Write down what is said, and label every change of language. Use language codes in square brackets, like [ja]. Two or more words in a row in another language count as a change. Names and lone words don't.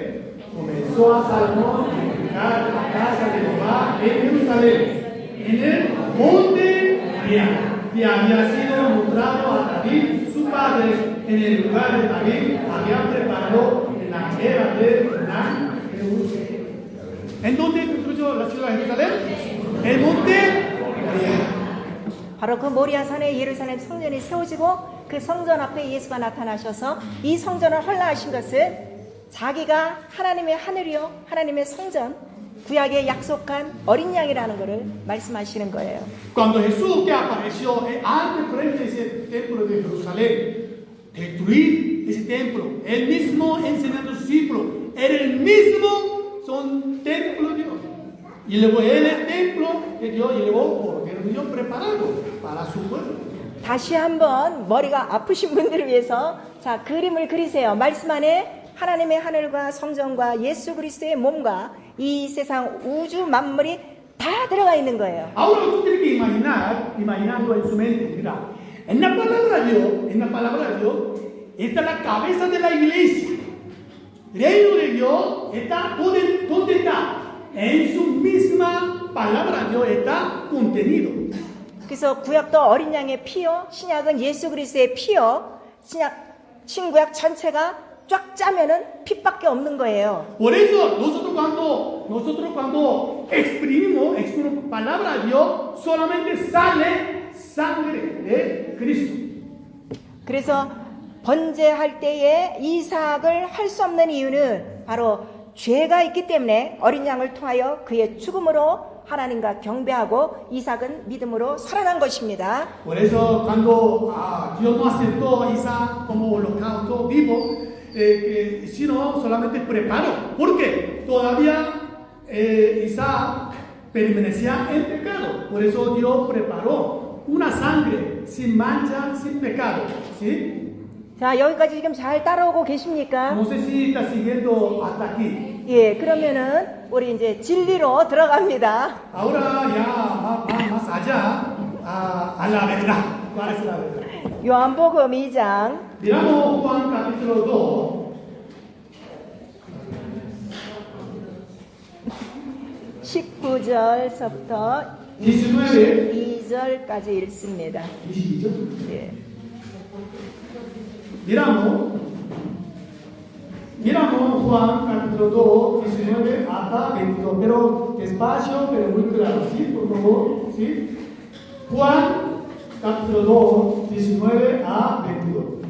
[es] Comenzó a Salomón a edificar la casa de Jehová en Jerusalén, en el monte Moriah, que había sido mostrado a David, su padre, en el lugar de David había preparado en la era de Jerusalén. ¿En dónde construyó la ciudad de Jerusalén? El monte Moriah. [ko] 바로 그 모리아산에 예루살렘 성전이 세워지고 그 성전 앞에 예수가 나타나셔서 이 성전을 헐라하신 것은 자기가 하나님의 하늘이요 하나님의 성전 구약에 약속한 어린 양이라는 것을 말씀하시는 거예요. [es] Cuando Jesús que apareció antes frente a ese templo de Jerusalén, destruir ese templo, él mismo enseñando a sus discípulos, era el mismo son templo de Dios. Y luego él es el templo que Dios llevó Cordero de Dios preparado para su pueblo. [ko] 다시 한번 머리가 아프신 분들을 위해서 자 그림을 그리세요. 말씀 안에 하나님의 하늘과 성전과 예수 그리스도의 몸과 이 세상 우주 만물이 다 들어가 있는 거예요. [es] Ahora tú tienes que imaginando en su mente, mira, en la palabra de Dios, está la cabeza de la iglesia. El reino de Dios está, ¿dónde está? En su misma palabra Dios está contenido. [ko] 그래서 구약도 어린 양의 피요, 신약은 예수 그리스도의 피요, 신구약 전체가 쫙 짜면은 핏밖에 없는 거예요. [es] Por eso nosotros cuando exprimimos palabra de Dios, solamente sale sangre de Cristo. [ko] 그래서 번제할 때에 이삭을 할 수 없는 이유는 바로 죄가 있기 때문에 어린 양을 통하여 그의 죽음으로 하나님과 경배하고 이삭은 믿음으로 살아난 것입니다. [es] Por eso cuando Dios no aceptó a Isaac como holocausto vivo, sino solamente preparó, porque todavía Isaac permanecía en pecado. Por eso Dios preparó una sangre sin mancha, sin pecado. ¿Sí? [ko] 자, 여기까지 지금 잘 따라오고 계십니까? [es] No sé si está siguiendo hasta aquí. [ko] 예, 그러면은 우리 이제 진리로 들어갑니다. [es] Ahora ya más allá a la verdad. ¿Cuál es la verdad? [ko] 요한복음 2장 [es] Miramos Juan capítulo [ko] 19절서부터 [es] 19. [ko] 22절까지 읽습니다. 22절. 예. [es] Miramos Juan capítulo 2, 19 hasta 22, pero despacio, pero muy claro, ¿sí? Por favor, ¿sí? Juan capítulo 2, 19 a 22.